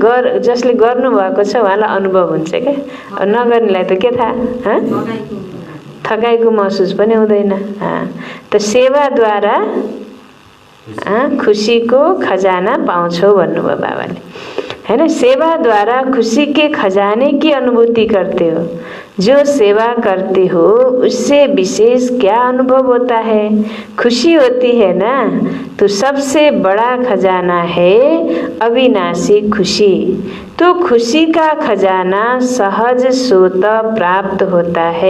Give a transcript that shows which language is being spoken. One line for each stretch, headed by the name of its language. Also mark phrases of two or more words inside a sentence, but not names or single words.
Nepali: जसले गर्नुभएको छ उहाँलाई अनुभव हुन्छ क्या। नगर्नेलाई त के थाहा, थकाइको महसुस पनि हुँदैन। त सेवाद्वारा खुसीको खजाना पाउँछौ भन्नुभयो बाबाले हैन।
Hindi: सेवा द्वारा खुशी के खजाने की अनुभूति करते हो। जो सेवा करते हो उससे विशेष क्या अनुभव होता है? खुशी होती है ना, तो सबसे बड़ा खजाना है अविनाशी खुशी। तो खुशी का खजाना सहज स्वतः प्राप्त होता है।